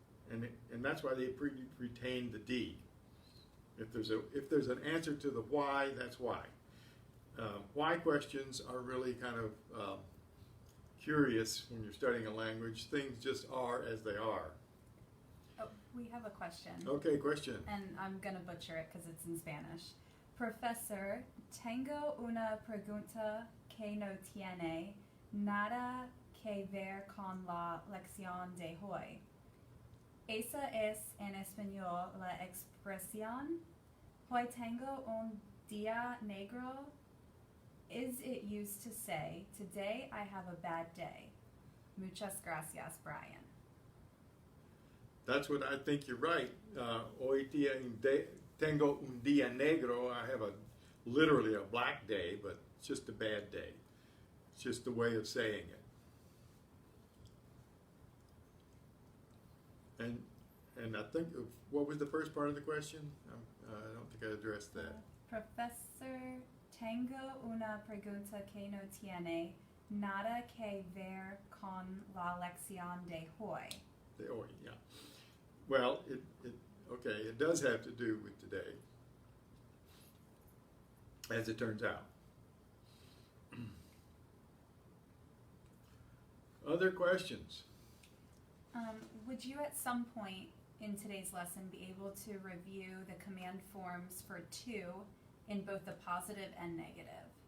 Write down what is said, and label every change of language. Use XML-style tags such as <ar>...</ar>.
<en>And that's why they retained the D. If there's an answer to the why, that's why. Why questions are really kind of curious when you're studying a language. Things just are as they are. Oh, we have a question. Okay, question. And I'm going to butcher it because it's in Spanish.</en> <es>Professor, tengo una pregunta que no tiene nada que ver con la lección de hoy. Esa es en español la expresión. Hoy tengo un día negro.</es> <en>Is it used to say, today I have a bad day?</en> <es>Muchas gracias, Brian.</es> <en>That's what I think you're right.</en> <es>Hoy tengo un día negro.</es> <en>I have literally a black day, but it's just a bad day. It's just a way of saying it. And I think, what was the first part of the question? I don't think I addressed that.</en> <es>Professor, tengo una pregunta que no tiene nada que ver con la lección de hoy.</es> <en>The hoy, yeah. Well, it does have to do with today, as it turns out. Other questions? Would you at some point in today's lesson be able to review the command forms for to in both the positive and negative?</en>